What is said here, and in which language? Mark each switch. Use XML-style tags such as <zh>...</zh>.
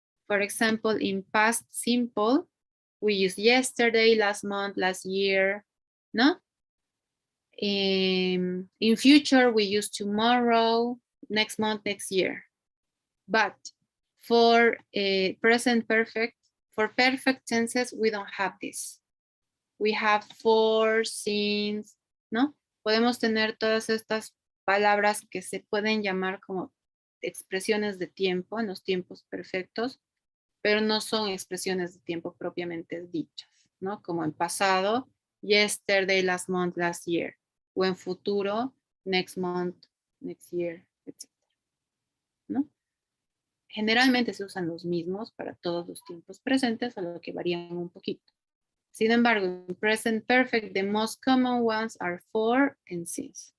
<en>For example, in past simple, we use yesterday, last month, last year, no? In future, we use tomorrow, next month, next year. But for present perfect, for perfect tenses, we don't have this. We have for, since, ¿no?</en> <es>Podemos tener todas estas palabras que se pueden llamar como expresiones de tiempo en los tiempos perfectos, pero no son expresiones de tiempo propiamente dichas, ¿no? Como en pasado,</es> <en>yesterday, last month, last year.</en> <es>O en futuro,</es> <en>next month, next year,</en> <es>etc. ¿No? Generalmente se usan los mismos para todos los tiempos presentes, solo que varían un poquito. Sin embargo,</es> <en>in present perfect, the most common ones are for and since.</en>